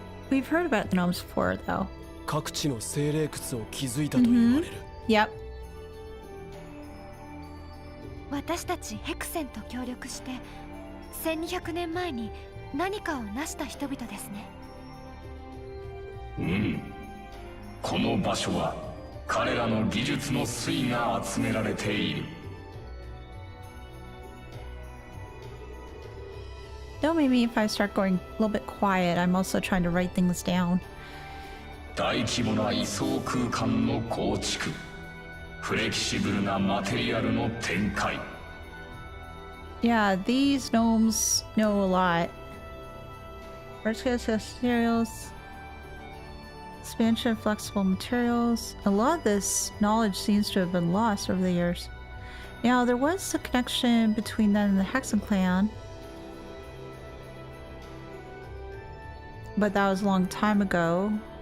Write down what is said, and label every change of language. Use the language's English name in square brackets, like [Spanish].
[English] We've heard about the gnomes before, though. [Japanese] 各地の精霊窟を築いたと言われる。 [English] Yep. [Japanese] 私たちヘクセンと協力して1200年前に何かを成した人々ですね。この場所は彼らの技術の粋が集められている。 [English] Don't maybe if I start going a little bit quiet, I'm also trying to write things down. [Japanese] 大規模な位相空間の構築、フレキシブルなマテリアルの展開。 [English] Yeah, these gnomes know a lot. Vertical materials, expansion of flexible materials. A lot of this knowledge seems to have been lost over the years. Now, there was a connection between them and the Hexen clan, but that was a long time ago.